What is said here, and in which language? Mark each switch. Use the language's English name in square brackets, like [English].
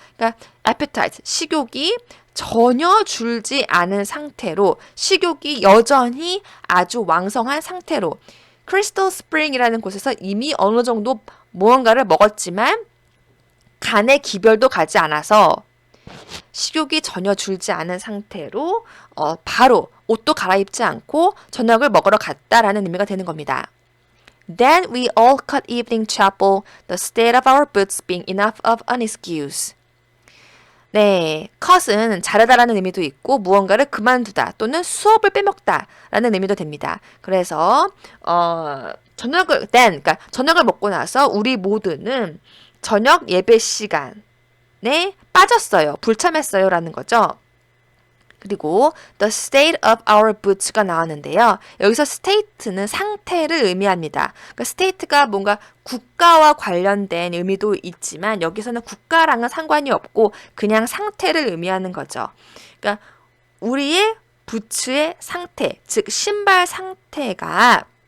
[Korean] 그러니까 appetite, 식욕이 전혀 줄지 않은 상태로 식욕이 여전히 아주 왕성한 상태로 크리스털 스프링이라는 곳에서 이미 어느 정도 무언가를 먹었지만 간의 기별도 가지 않아서 식욕이 전혀 줄지 않은 상태로 바로 옷도 갈아입지 않고 저녁을 먹으러 갔다라는 의미가 되는 겁니다. [English] Then we all cut evening chapel, the state of our boots being enough of an excuse. [Korean] 네, cut은 자르다라는 의미도 있고 무언가를 그만두다 또는 수업을 빼먹다라는 의미도 됩니다. 그래서 그러니까 저녁을 먹고 나서 우리 모두는 저녁 예배 시간에 빠졌어요. 불참했어요라는 거죠. 그리고 [English] the state of our boots [Korean] 가 나왔는데요. 여기서 state는 상태를 의미합니다. 그러니까 state가 뭔가 국가와 관련된 의미도 있지만 여기서는 국가랑은 상관이 없고 그냥 상태를 의미하는 거죠. 그러니까 우리의 부츠의 상태, 즉 신발 상태가